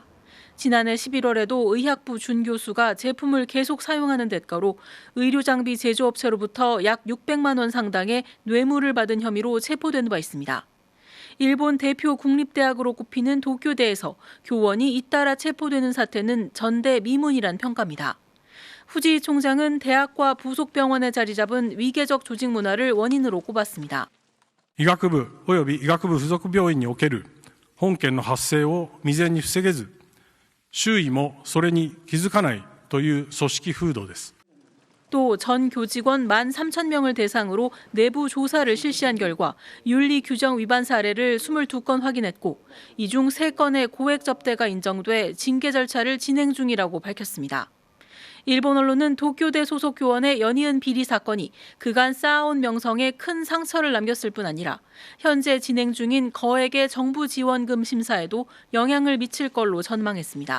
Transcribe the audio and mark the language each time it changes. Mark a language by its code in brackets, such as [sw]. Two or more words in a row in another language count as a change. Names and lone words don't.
[ko] 지난해 11월에도 의학부 준 교수가 제품을 계속 사용하는 대가로 의료장비 제조업체로부터 약 600만 원 상당의 뇌물을 받은 혐의로 체포된 바 있습니다. 일본 대표 국립대학으로 꼽히는 도쿄대에서 교원이 잇따라 체포되는 사태는 전대미문이란 평가입니다. 후지희 총장은 대학과 부속 병원에 자리 잡은 위계적 조직 문화를 원인으로 꼽았습니다. [ja] 医学部及び医学部附属病院における本件の発生を未然に防げず、周囲もそれに気づかないという組織風土です。 [ko] 또 전 교직원 13,000명을 대상으로 내부 조사를 실시한 결과 윤리 규정 위반 사례를 22건 확인했고 이 중 3건의 고액 접대가 인정돼 징계 절차를 진행 중이라고 밝혔습니다. 일본 언론은 도쿄대 소속 교원의 연이은 비리 사건이 그간 쌓아온 명성에 큰 상처를 남겼을 뿐 아니라 현재 진행 중인 거액의 정부 지원금 심사에도 영향을 미칠 걸로 전망했습니다.